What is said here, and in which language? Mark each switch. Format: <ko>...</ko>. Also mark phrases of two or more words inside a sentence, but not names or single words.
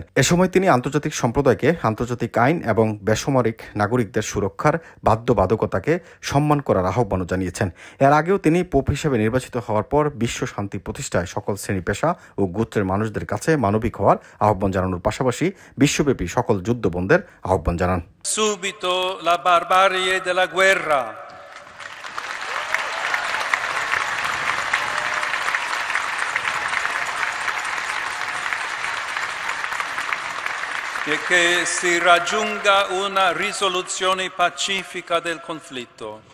<bn>এ সময় তিনি আন্তর্জাতিক সম্প্রদায়কে আন্তর্জাতিক আইন এবং বেসামরিক নাগরিকদের সুরক্ষার বাধ্যবাধকতাকে সম্মান করার আহ্বানও জানিয়েছেন। এর আগেও তিনি পোপ হিসেবে নির্বাচিত হওয়ার পর বিশ্ব শান্তি প্রতিষ্ঠায় সকল শ্রেণী পেশা ও গোত্রের মানুষদের কাছে মানবিক হওয়ার আহ্বান জানানোর পাশাপাশি বিশ্বব্যাপী সকল যুদ্ধবন্ধের আহ্বান জানান।</bn> <it>Subito la barbarie della guerra. E che si raggiunga una risoluzione pacifica del conflitto.</it>